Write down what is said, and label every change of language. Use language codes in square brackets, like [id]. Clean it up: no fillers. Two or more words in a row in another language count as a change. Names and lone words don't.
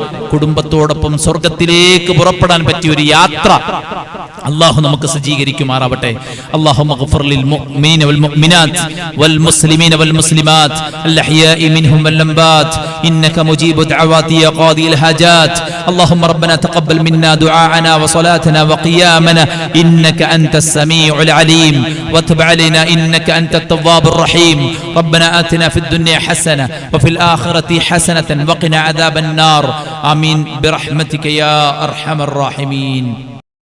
[ml] കുടുംബത്തോടൊപ്പം സ്വർഗത്തിലേക്ക് പുറപ്പെടാൻ പറ്റിയ ഒരു യാത്ര അല്ലാഹു നമുക്ക് സജ്ജീകരിക്കുമാറാവട്ടെ. [ar] اللهم اغفر للمؤمنين والمؤمنات والمسلمين والمسلمات الأحياء منهم والأموات إنك مجيب الدعوات يا قاضي الحاجات. اللهم ربنا تقبل منا دعاءنا وصلاتنا وقيامنا إنك أنت السميع العليم وتب علينا إنك أنت التواب الرحيم. ربنا آتنا في الدنيا حسنة وفي الآخرة حسنة وقنا عذاب النار. آمين برحمتك يا أرحم الراحمين.